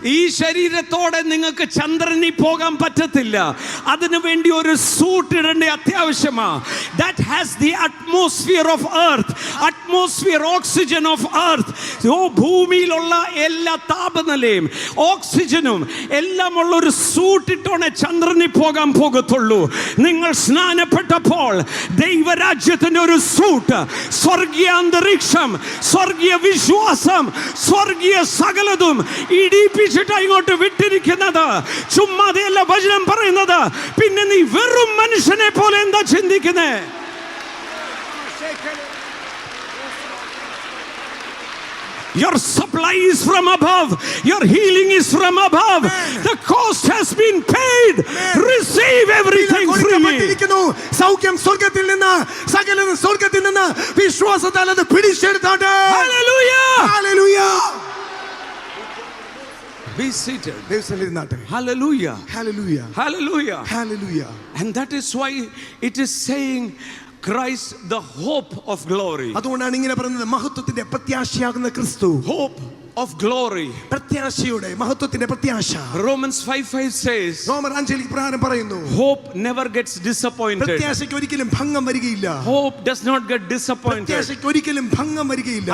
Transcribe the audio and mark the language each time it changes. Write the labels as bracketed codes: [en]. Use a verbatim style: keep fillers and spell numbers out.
[ml] ഈ ശരീരത്തോടെ നിങ്ങൾക്ക് ചന്ദ്രനിൽ പോകാൻ പറ്റത്തില്ല. അതിനു വേണ്ടി ഒരു സൂട്ട് ഇടേണ്ട അത്യാവശ്യമാ. [en] That has the atmosphere of earth, atmosphere oxygen of earth. [ml] So ഭൂമിയിലുള്ള എല്ലാ താപനിലയും ഓക്സിജനും എല്ലാം ഉള്ള ഒരു സൂട്ട് ഇട്ടോണേ ചന്ദ്രനിൽ പോകാൻ പോകത്തുള്ളൂ. നിങ്ങൾ സ്നാനപ്പെട്ടപ്പോൾ ദൈവരാജ്യത്തിന്റെ ഒരു സൂട്ട്, സ്വർഗീയ അന്തരീക്ഷം, സ്വർഗീയ വിശ്വാസം, സ്വർഗീയ സകലതും ഇടിപ്പിച്ചിട്ട് ഇങ്ങോട്ട് വിട്ടിരിക്കുന്നത്. ചുമ്മാതെയല്ല വചനം പറയുന്നത്. പിന്നെ നീ വെറും മനുഷ്യനെ പോലെ എന്താ ചിന്തിക്കുന്നേ? [en] Your supply is from above. Your healing is from above. Amen. The cost has been paid. Amen. Receive everything freely. [ml] സൗഖ്യം സ്വർഗ്ഗത്തിൽ നിന്ന്, സകലതും സ്വർഗ്ഗത്തിൽ നിന്ന് വിശ്വാസത്താൽ അത് പിടിച്ചെടുത്തോട്ടെ. [en] Hallelujah. Hallelujah. Be seated. [ml] Devasthanirinnaate. [en] Hallelujah. Hallelujah. Hallelujah. Hallelujah. And that is why it is saying Christ, the hope of glory. [ml] അതുകൊണ്ടാണ് ഇങ്ങനെ പറയുന്നത്, മഹത്വത്തിന്റെ പ്രത്യാശയാകുന്ന ക്രിസ്തു. [en] Hope of glory. [ml] പ്രത്യാശയുടെ, മഹത്വത്തിന്റെ പ്രത്യാശ. [en] Romans five five says. [ml] റോമർ അഞ്ചിൽ പ്രകാരം പറയുന്നു. [en] Hope never gets disappointed. [ml] പ്രത്യാശയ്ക്ക് ഒരിക്കലും ഭംഗം വരികയില്ല. [en] Hope does not get disappointed. [ml] പ്രത്യാശയ്ക്ക് ഒരിക്കലും ഭംഗം വരികയില്ല.